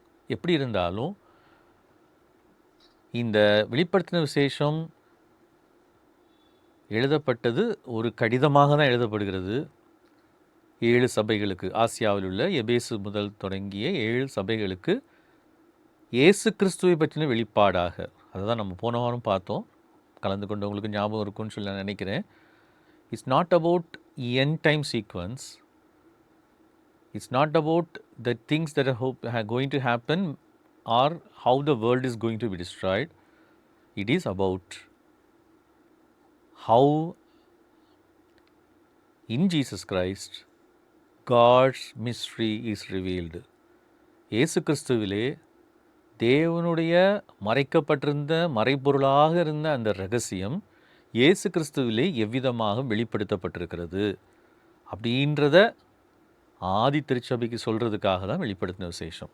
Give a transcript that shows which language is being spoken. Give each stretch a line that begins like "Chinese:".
Tamil: எப்படி இருந்தாலும் இந்த வெளிப்படுத்தின விசேஷம் எழுதப்பட்டது ஒரு கடிதமாக தான் எழுதப்படுகிறது. 7 சபைகளுக்கு, ஆசியாவில் உள்ள எபேசு முதல் தொடங்கிய 7 சபைகளுக்கு இயேசு கிறிஸ்துவை பற்றின வெளிப்பாடாக. அதை தான் நம்ம போன வாரம் பார்த்தோம். கலந்து கொண்டவங்களுக்கு ஞாபகம் இருக்கும்னு சொல்லி நான் நினைக்கிறேன்.
English: It's not about end time sequence. It's not about the things that are going to happen or how the world is going to be destroyed. It is about how in Jesus Christ God's mystery is revealed.
Tamil: இயேசு கிறிஸ்துவிலே தேவனுடைய மறைக்கப்பட்டிருந்த மறைபொருளாக இருந்த அந்த ரகசியம் இயேசு கிறிஸ்துவிலே எவ்விதமாக வெளிப்படுத்தப்பட்டிருக்கிறது அப்படின்றத ஆதி திருச்சபைக்கு சொல்கிறதுக்காக தான் வெளிப்படுத்தின விசேஷம்.